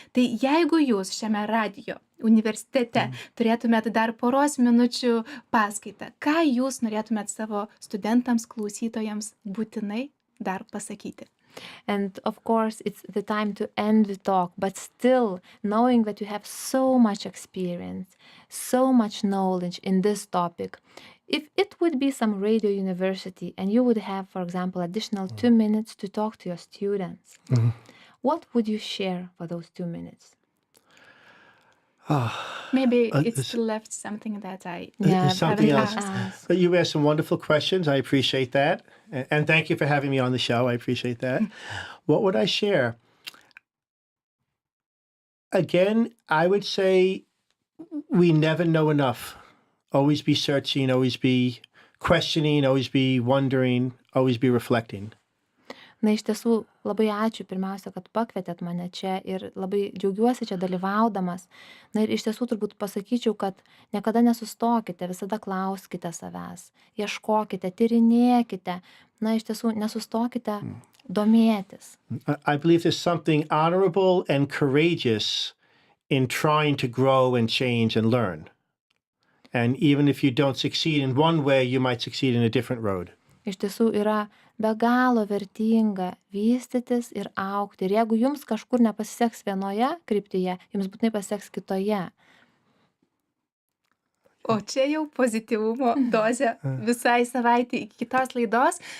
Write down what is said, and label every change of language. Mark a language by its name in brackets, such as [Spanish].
[Lithuanian] Tai jeigu jūs šiame radijo universitete turėtumėt dar poros minučių paskaitą, ką jūs norėtumėt savo studentams, klausytojams būtinai dar pasakyti? [English] And of course, it's the time to end the talk, but still knowing that you have so much experience, so much knowledge in this topic. If it would be some radio university and you would have, for example, additional 2 minutes to talk to your students, what would you share for those 2 minutes? Maybe it's left something that I something haven't else. asked. But you asked some wonderful questions. I appreciate that. And thank you for having me on the show. I appreciate that. What would I share? Again, I would say we never know enough. Always be searching, always be questioning, always be wondering, always be reflecting. [Lithuanian] Na, iš tiesų, labai ačiū pirmiausia, kad pakvietėt mane čia ir labai džiaugiuosi čia dalyvaudamas. Na ir iš tiesų turbūt pasakyčiau, kad niekada nesustokite, visada klauskite savęs, ieškokite, tyrinėkite. Na, iš tiesų, nesustokite domėtis. [English] I believe there's something honorable and courageous in trying to grow and change and learn. And even if you don't succeed in one way, you might succeed in a different road. [Lithuanian] Iš tiesų yra be galo vertinga vystytis ir augti. Ir jeigu jums kažkur nepasiseks vienoje kryptyje, jums būtinai pasiseks kitoje. O čia jau pozityvumo dozė visai savaitė iki kitos laidos.